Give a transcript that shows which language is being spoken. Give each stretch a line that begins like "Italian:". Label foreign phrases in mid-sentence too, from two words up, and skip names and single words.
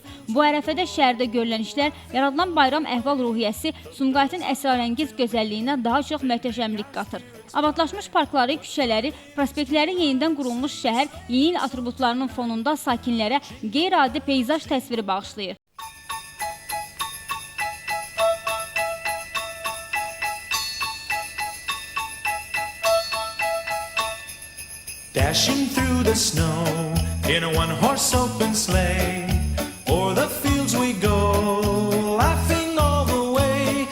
Azerbaijani: Bu ərəfədə şəhərdə görülən işlər, yaradılan bayram əhval-ruhiyyəsi Sumqayıtın əsrarəngiz gözəlliyinə daha çox möhtəşəmlik qatır. Abadlaşmış parkları, küçələri, prospektləri yenidən qurulmuş şəhər yeni il atributlarının fonunda sakinlərə qeyri-adi peyzaj təsviri bağışlayır.
English: Dashing through the snow in a one-horse open sleigh, o'er the fields we go, laughing all the way.